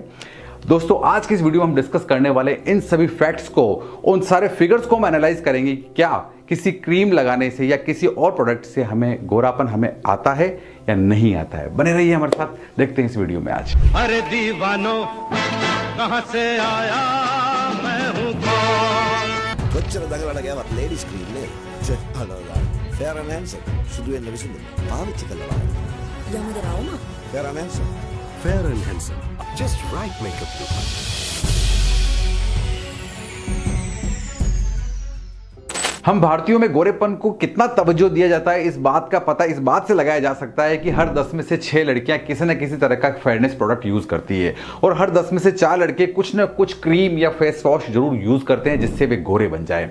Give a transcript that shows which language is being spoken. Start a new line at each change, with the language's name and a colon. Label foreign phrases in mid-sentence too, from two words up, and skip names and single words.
Hindi: दोस्तों, आज की इस वीडियो में हम डिस्कस करने वाले इन सभी फैक्ट्स को, उन सारे फिगर्स को हम एनालाइज करेंगे कि क्या किसी क्रीम लगाने से या किसी और प्रोडक्ट से हमें गोरापन हमें आता है या नहीं आता है। बने रहिए हमारे साथ, देखते हैं इस वीडियो में आज। अरे दीवानो कहां से आया मैं हूं कौन।
Sinhala: කොච්චර දඟලන ගෑවත්
English: ladies cream
Sinhala: නේ අනෝලා ෆෙයර් ඇන්ඩ් හැන්සම් සුදු වෙන්න විසඳුම් පාවිච්චි කළා යමුද රවුම ෆෙයර් ඇන්ඩ් හැන්සම්
English: Fair and handsome, just right makeup look.
Hindi: हम भारतीयों में गोरेपन को कितना तवज्जो दिया जाता है, इस बात का पता इस बात से लगाया जा सकता है कि हर 10 में से 6 लड़कियां किसी न किसी तरह का
English: fairness product
Hindi: यूज करती है और हर 10 में से 4 लड़के कुछ न कुछ क्रीम या
English: face wash
Hindi: जरूर यूज करते हैं जिससे वे गोरे बन जाए।